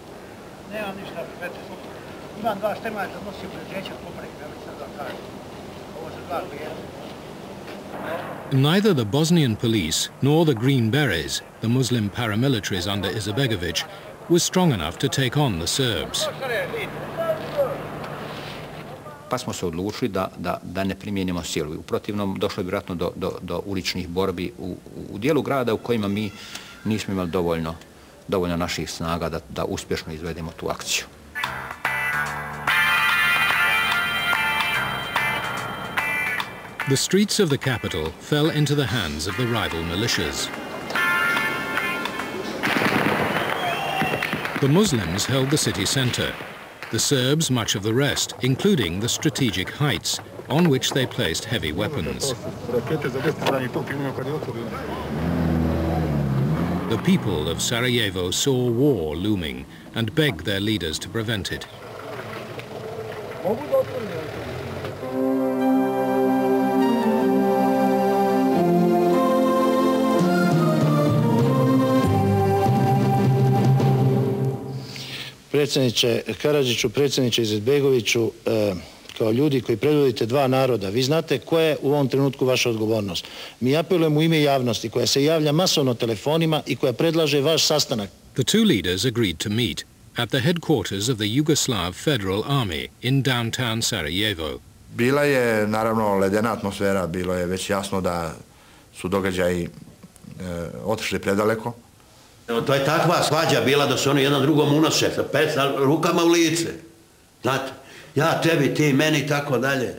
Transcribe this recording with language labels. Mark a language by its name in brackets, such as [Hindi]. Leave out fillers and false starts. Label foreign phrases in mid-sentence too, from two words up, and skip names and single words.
[English] Neither the Bosnian police nor the Green Berets, the Muslim paramilitaries under Izetbegović, was strong enough to take on the Serbs. [Bosnian] Pa smo se odlučili da ne primijenimo silu. U protivnom došlo je vjerojatno do uličnih borbi u dijelu grada u kojima mi nismo imali dovoljno naših snaga da uspješno izvedemo tu akciju. [English] The streets of the capital fell into the hands of the rival militias. The Muslims held the city center, the Serbs much of the rest, including the strategic heights, on which they placed heavy weapons. The people of Sarajevo saw war looming and begged their leaders to prevent it. [Bosnian] Predsjedniče Karadžiću, predsjedniče Izetbegoviću, kao ljudi koji predvodite dva naroda, vi znate koja je u ovom trenutku vaša odgovornost. Mi apelujemo u ime javnosti koja se javlja masovno telefonima i koja predlaže vaš sastanak. [English] The two leaders agreed to meet at the headquarters of the Yugoslav Federal Army in downtown Sarajevo. [Bosnian] Bila je, naravno, ledena atmosfera, bilo je već jasno da su događaji otišli predaleko. To je takva svađa bila da se oni jedan drugom unose sa rukama u lice. Znate, ja tebi, ti meni i tako dalje.